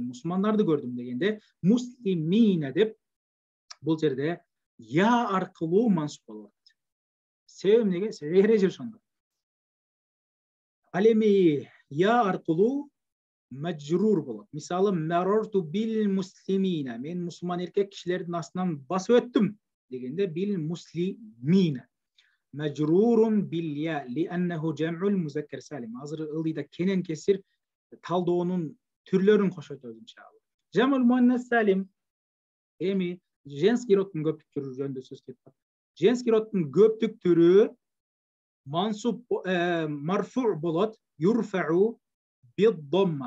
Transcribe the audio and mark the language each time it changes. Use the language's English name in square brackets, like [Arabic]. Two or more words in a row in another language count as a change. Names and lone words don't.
[Kyrgyz] Мусулмандарды көрдүм дегенде муслимина деп бул жерде я аркылуу мансуб болот. Себеби эмнеге? Себеби эреже ошондо. Ал эми я аркылуу мажрур болот. Мисалы [Arabic] مررت بالمسلمين. [Kyrgyz] Мен мусулман эркек кишилердин астынан басып өттүм дегенде [Arabic] بالمسلمين. مجرور بالياء لأنه جمع المذكر السالم. [Kyrgyz] Азыр ылдыйда кенен кесир талдоонун түрлөрүн кошот иншалла. [Arabic] جمع المؤنث السالم [Kyrgyz] эми [Russian] женский роддун [Kyrgyz] көптүк түрү жөнүндө сөз кетип. [Russian] Женский роддун [Kyrgyz] көптүк түрү [Arabic] منصوب مرفوع [Kyrgyz] болот, [Arabic] يُرفع بالضمة.